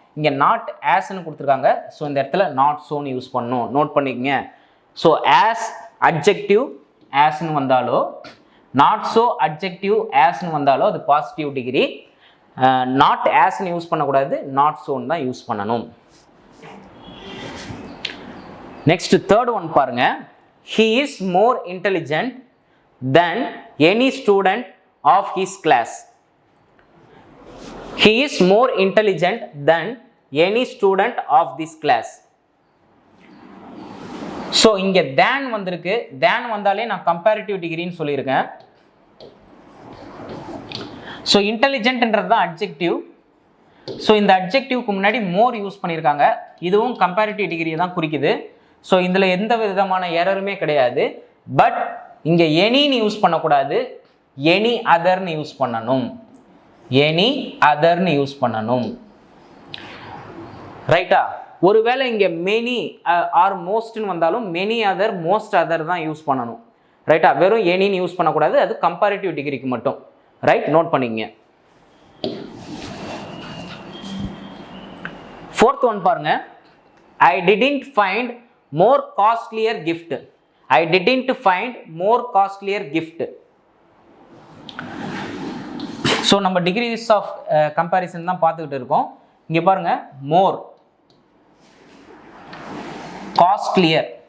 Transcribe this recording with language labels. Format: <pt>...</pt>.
<ta>இங்கே நாட் ஆஸ்ன்னு கொடுத்துருக்காங்க. ஸோ இந்த இடத்துல நாட் சோன் யூஸ் பண்ணணும். நோட் பண்ணிக்கங்க. ஸோ ஆஸ் அட்ஜெக்டிவ் ஆஸ்ன்னு வந்தாலோ, நாட் ஸோ அட்ஜெக்டிவ் ஆஸ்ன்னு வந்தாலோ அது பாசிட்டிவ் டிகிரி. நாட் ஆஸ்ன்னு யூஸ் பண்ணக்கூடாது, நாட் சோன் தான் யூஸ் பண்ணணும். நெக்ஸ்ட் தேர்ட் ஒன் பாருங்க.</ta> <en>He is more intelligent than any student of his class. He is more intelligent than any student of this class.</en> <ta>So இங்கே தேன் வந்திருக்கு. தேன் வந்தாலே நான் comparative டிகிரின்னு சொல்லியிருக்கேன். So இன்டெலிஜென்ட்ன்றது தான் அட்ஜெக்டிவ். ஸோ இந்த அட்ஜெக்டிவ்க்கு முன்னாடி மோர் யூஸ் பண்ணியிருக்காங்க. இதுவும் கம்பேரிட்டிவ் டிகிரியை தான் குறிக்குது. ஸோ இதில் எந்த விதமான எரருமே கிடையாது. பட் இங்கே எனின்னு யூஸ் பண்ணக்கூடாது, எனி அதர்னு யூஸ் பண்ணணும். எனி அதர்னு யூஸ் பண்ணணும், ரைட்டா? ஒருவேளை இங்கே மெனி ஆர் மோஸ்ட்னு வந்தாலும் மெனி அதர், மோஸ்ட் அதர் தான் யூஸ் பண்ணணும், ரைட்டா? வெறும் எனின்னு யூஸ் பண்ணக்கூடாது. அது கம்பேரிட்டிவ் டிகிரிக்கு மட்டும், ரைட்? நோட் பண்ணிக்கங்க. ஃபோர்த் ஒன் பாருங்க.</ta> <en>I didn't find more costlier gift. I didn't find more costlier gift.</en> <ta>So நம்ம டிகிரிஸ் ஆஃப் கம்பேரிசன் தான் பார்த்துக்கிட்டு இருக்கோம். இங்கே பாருங்க, மோர், காஸ்ட்லியர்.</ta>